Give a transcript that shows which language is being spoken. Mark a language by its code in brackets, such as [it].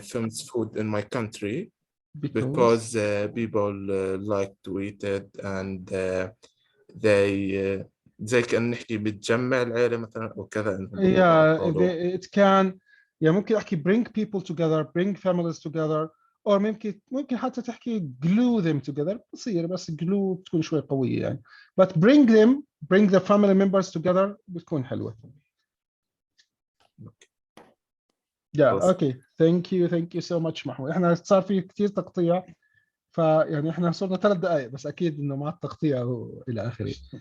[en] Famous food in my country because people like to eat it and they [ar] زي كأن نحكي بتجمع العيلة مثلا أو كذا. [en] It can [ar] ممكن أحكي [en] bring people together, bring families together, or [ar] ممكن حتى تحكي [en] glue them together. [ar] بصير بس glue بتكون شوي قوية يعني. [en] But bring the family members together [ar] بتكون حلوة. [en] Okay. Thank you so much محمود. [ar] إحنا صار في كتير تقطيع. فيعني احنا صرنا 3 دقائق بس اكيد انه مع التقطيع الى اخره.